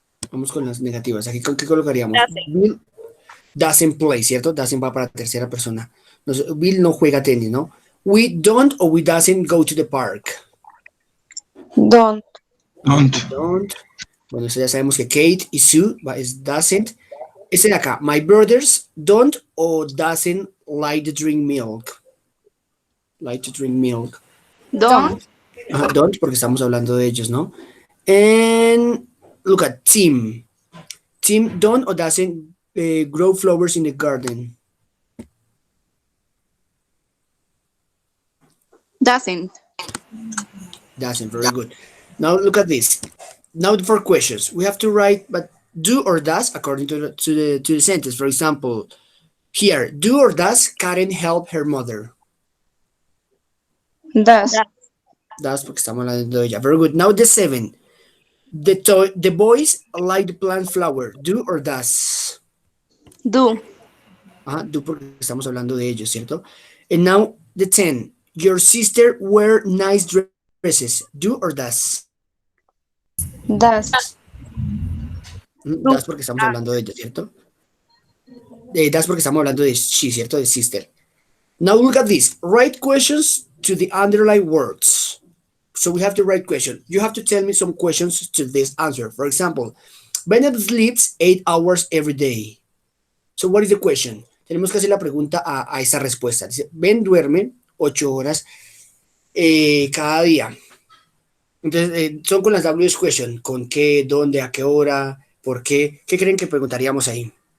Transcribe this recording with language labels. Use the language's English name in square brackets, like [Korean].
[Spanish] Vamos con las negativas. Aquí, ¿qué colocaríamos? [English] Bill doesn't play, [Spanish] ¿cierto? Doesn't va para tercera persona. Bill no juega tenis, ¿no? [English] We don't or we doesn't go to the park. Don't. [Spanish] Don't. Bueno, eso ya sabemos que Kate y Sue es doesn't. Este de acá, [English] my brothers don't or doesn't like to drink milk. Like to drink milk. Don't. [Spanish] Don't, porque estamos hablando de ellos, ¿no? [English] And look at Tim. Tim don't or doesn't grow flowers in the garden. Doesn't. Doesn't. Very good. Now look at this. Now for questions, we have to write, but do or does according to the sentence. For example, here, do or does Karen help her mother? Does. [Spanish] Does porque estamos hablando de ella. [English] Very good. Now the 7. The boys like the plant flower. Do or does? Do. [Spanish] Ajá, do porque estamos hablando de ellos, ¿cierto? [English] And now the 10. Your sister wear nice dresses. Do or does? Does. [Spanish] Das porque estamos hablando de ella, ¿cierto? Das porque estamos hablando de she, ¿cierto? [English] De sister. Now look at this. Write questions to the underlined words. So we have to write questions. You have to tell me some questions to this answer. For example, Bennett sleeps 8 hours every day. So what is the question? [Spanish] Tenemos que hacer la pregunta a esa respuesta. Dice, Ben duerme 8 horas cada día. Entonces, son con las WH question. ¿Con qué? ¿Dónde? ¿A qué hora? ¿Por qué? ¿Qué creen que preguntaríamos ahí?